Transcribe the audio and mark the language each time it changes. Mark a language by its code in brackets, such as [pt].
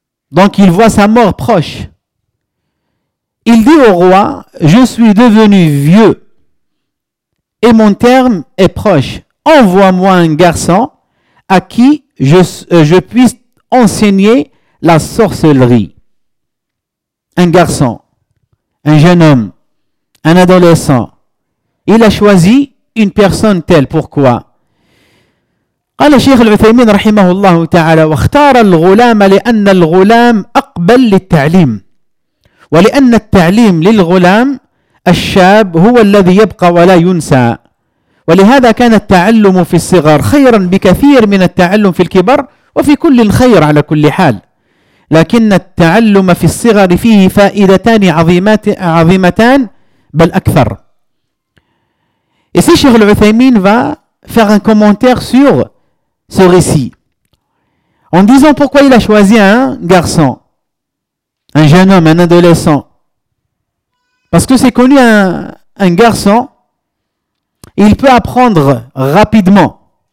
[fr] Donc il voit sa mort proche. Il dit au roi, « Je suis devenu vieux et mon terme est proche. » Envoie-moi un garçon à qui je puisse enseigner la sorcellerie. Un garçon, un jeune homme, un adolescent. Il a choisi une personne telle. Pourquoi? [ar] قال الشيخ العثيمين رحمه الله تعالى واختار الغلام لأن الغلام أقبل للتعليم ولأن التعليم للغلام الشاب هو الذي يبقى ولا ينسى. ولهذا كان التعلم في الصغر خيرا بكثير من التعلم في الكبر وفي كل الخير على كل حال لكن التعلم في الصغر فيه فائدتان عظيمتان بل أكثر. [fr] Et ce Cheikh Al-Uthaymin va faire un commentaire sur ce récit en disant pourquoi il a choisi un garçon, un jeune homme, un adolescent. Parce que c'est connu un garçon il peut apprendre rapidement.